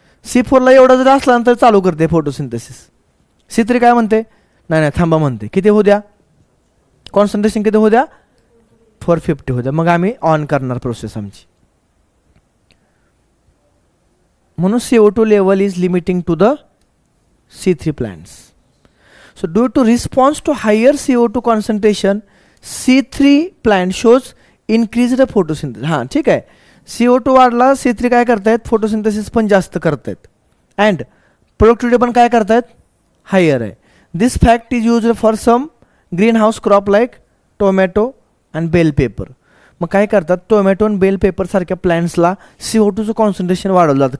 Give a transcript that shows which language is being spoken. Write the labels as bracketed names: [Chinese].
[Marathi] C4 ला एवढा जर असला तर चालू करते फोटोसिंथेसिस. C3 काय म्हणते, नाही नाही थांबा म्हणते, किती होऊ द्या, कॉन्सन्ट्रेशन किती होऊ द्या, 450 होऊ द्या, मग आम्ही ऑन करणार प्रोसेस आमची. म्हणून [English] CO2 level is limiting to the C3 plants. So due to response to higher CO2 concentration, C3 plant shows increased photosynthesis. [Marathi] हां ठीक आहे, CO2 वाढला, C3 काय करतायत, फोटोसिंथेसिस पण जास्त करतायत अँड प्रोडक्टिव्हिटी पण काय करतायत, हायर आहे. [English] This fact is used for some green house crop like tomato and bell pepper. [Marathi] मग काय करतात, टोमॅटो आणि बेल पेपर सारख्या प्लॅन्ट्सला CO2चं कॉन्सन्ट्रेशन वाढवलं जातं.